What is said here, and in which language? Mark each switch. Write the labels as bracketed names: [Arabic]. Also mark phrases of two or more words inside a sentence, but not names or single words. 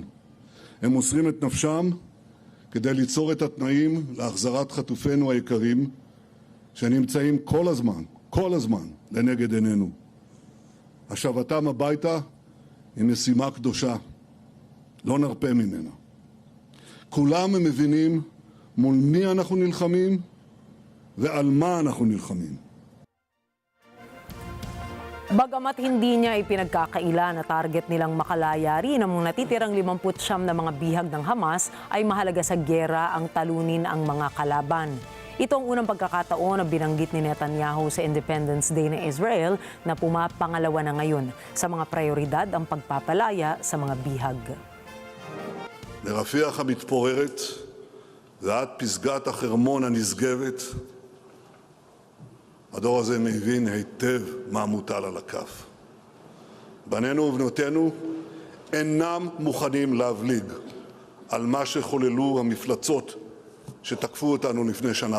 [Hebrew] הם מוסרים את נפשם כדי ליצור את התנאים להחזרת חטופינו היקרים שנמצאים כל הזמן לנגד עינינו. השבתם הביתה היא משימה קדושה, לא נרפה ממנה. כולם מבינים מול מי אנחנו נלחמים ועל מה אנחנו נלחמים. [Filipino] Bagamat hindi niya ipinagkakaila na target nilang makalaya rin ang natitirang 59 na mga bihag ng Hamas, ay mahalaga sa gyera ang talunin ang mga kalaban. Ito ang unang pagkakataon na binanggit ni Netanyahu sa Independence Day ng Israel na pumapangalawa na ngayon sa mga prioridad ang pagpapalaya sa mga bihag. [Hebrew] לרפיח המתפוררת ועד פסגת החרמון הנשגבת, הדור הזה מבין היטב מה מוטל על הכף. בנינו ובנותינו אינם מוכנים להבליג על מה שחוללו המפלצות שתקפו אותנו לפני 1.5 שנה.